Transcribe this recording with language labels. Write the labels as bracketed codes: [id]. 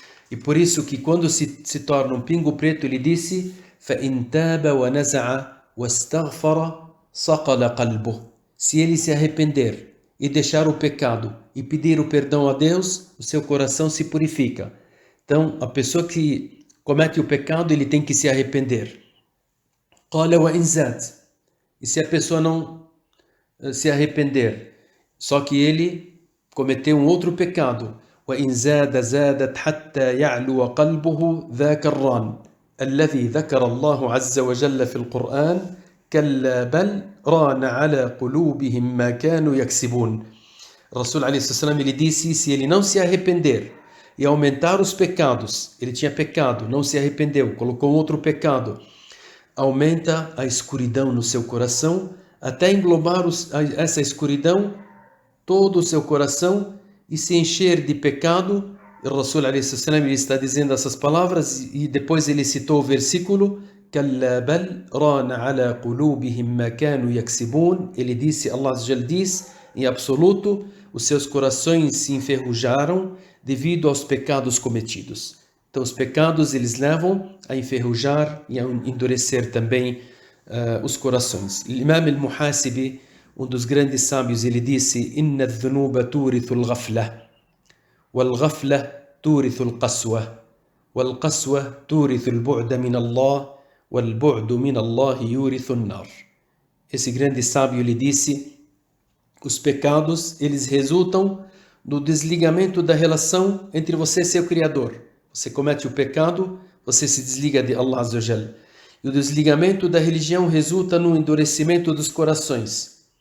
[pt] E por isso que quando se torna um pingo preto, ele disse: [ar] فَإِنْ تَابَ وَنَزَعَ وَاسْتَغْفَرَ صَقَلَ قَلْبُهُ. [pt] Se ele se arrepender e deixar o pecado e pedir o perdão a Deus, o seu coração se purifica. Então, a pessoa que comete o pecado, ele tem que se arrepender. [ar] قَالَ وَإِنْ زَادَ. [pt] E se a pessoa não se arrepender, só que ele cometeu um outro pecado, [ar] وَإِنْ زَادَ زَادَتْ حَتَّى يَعْلُوَ قَلْبُهُ ذَاكَ الرَّانِ الذي ذكر الله عز وجل في القرآن كلا بل ران على قلوبهم ما كانوا يكسبون. [pt] Rasul alaihi wasallam ele disse: se ele não se arrepender e aumentar os pecados, ele tinha pecado, não se arrependeu, colocou outro pecado, aumenta a escuridão no seu coração, até englobar essa escuridão todo o seu coração e se encher de pecado. O Rasul alaihi wasallam ele está dizendo essas palavras e depois ele citou o versículo: [ar] كلا بل ران على قلوبهم ما كانوا يكسبون. [pt] Ele disse, Allah diz, em absoluto, os seus corações se enferrujaram devido aos pecados cometidos. Então os pecados eles levam a enferrujar e a endurecer também os corações. Imam al-Muhasibi, um dos grandes sábios, ele disse: [ar] إن الذنوب تورث الغفلة والغفلة تورث القسوة والقسوة تورث البعد من الله والبعد من الله يورث النار. [pt] Esse grande sábio lhe disse: os pecados eles resultam do desligamento da relação entre você e seu Criador. Você comete o pecado, você se desliga de Allah Azza wa Jal. E o desligamento da religião resulta no endurecimento dos corações.